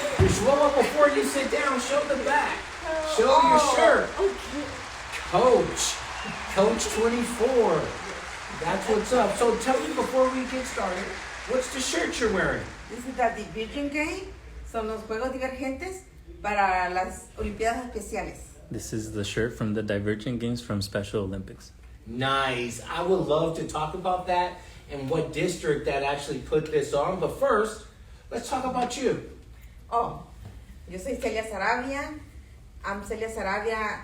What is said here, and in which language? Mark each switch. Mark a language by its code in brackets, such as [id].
[en] Slow up before you sit down, show the back. Show your shirt. Coach 24. That's what's up. So tell me before we get started, what's the shirt you're wearing? This is the Divergent Game. [es] Son los Juegos Divergentes para las Olimpiadas Especiales. [en] This is the shirt from the Divergent Games from Special Olympics. Nice. I would love to talk about that and what district that actually put this on. But first, let's talk about you. [es] Oh, yo soy Celia Sarabia. [en] I'm Celia Sarabia.